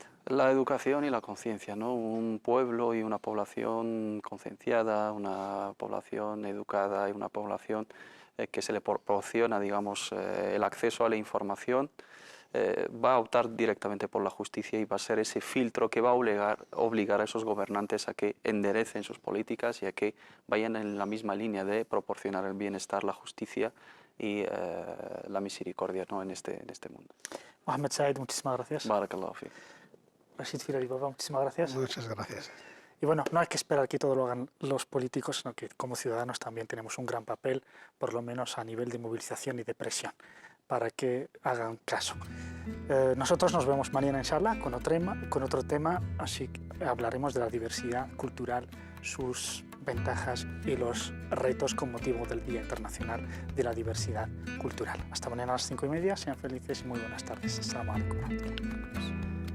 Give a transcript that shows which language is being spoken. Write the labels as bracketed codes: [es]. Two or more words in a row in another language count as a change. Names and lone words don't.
[es] La educación y la conciencia, ¿no? Un pueblo y una población concienciada, una población educada y una población que se le proporciona, digamos, el acceso a la información, va a optar directamente por la justicia y va a ser ese filtro que va a obligar a esos gobernantes a que enderecen sus políticas y a que vayan en la misma línea de proporcionar el bienestar, la justicia y la misericordia, ¿no? en este mundo. Mohamed Said, muchísimas gracias. [ar] بارك الله فيك. [es] Rashid Firari Baba, muchísimas gracias. Muchas gracias. Y bueno, no hay que esperar que todo lo hagan los políticos, sino que como ciudadanos también tenemos un gran papel, por lo menos a nivel de movilización y de presión, para que hagan caso. Nosotros nos vemos mañana, inshallah, con otro tema, así que hablaremos de la diversidad cultural, sus ventajas y los retos con motivo del Día Internacional de la Diversidad Cultural. Hasta mañana a las 5:30, sean felices y muy buenas tardes. [ar] السلام عليكم.